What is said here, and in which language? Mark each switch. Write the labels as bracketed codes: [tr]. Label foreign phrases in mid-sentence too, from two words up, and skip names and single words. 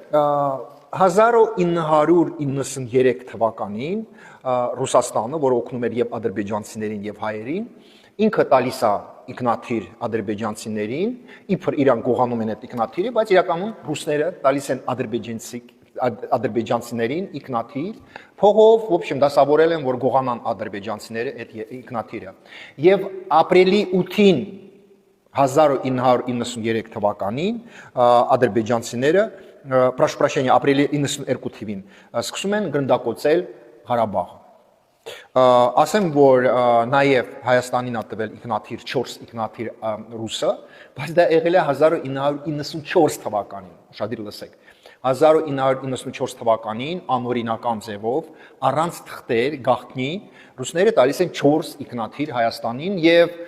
[hy] 1993 թվականին Ռուսաստանը, որը օգնում էր եւ ադրբեջանցիներին եւ հայերին, ինքը տալիս է ինքնաթիռ ադրբեջանցիներին, իբր իրան գողանում են այդ ինքնաթիռը, բայց իրականում ռուսները տալիս են ադրբեջանցիներին ինքնաթիռ, փողով, [ru] в общем, [hy] դասավորել են, որ գողանան ադրբեջանցիները այդ ինքնաթիռը։ Եվ ապրիլի 8-ին 1993 թվականին ադրբեջանցիները, [ru] прошу прощения, [hy] ապրիլի 92 թվականին սկսում են գնդակոծել Ղարաբաղը։ Ասեմ, որ նաև Հայաստանին ա տվել ինքնաթիռ 4 ինքնաթիռ ռուսը, բայց դա եղել է 1994 թվականին, ուշադիր լսեք։ 1994 թվականին անօրինական ձևով առանց թղթեր գաղտնի ռուսները տալիս են 4 ինքնաթիռ Հայաստանին եւ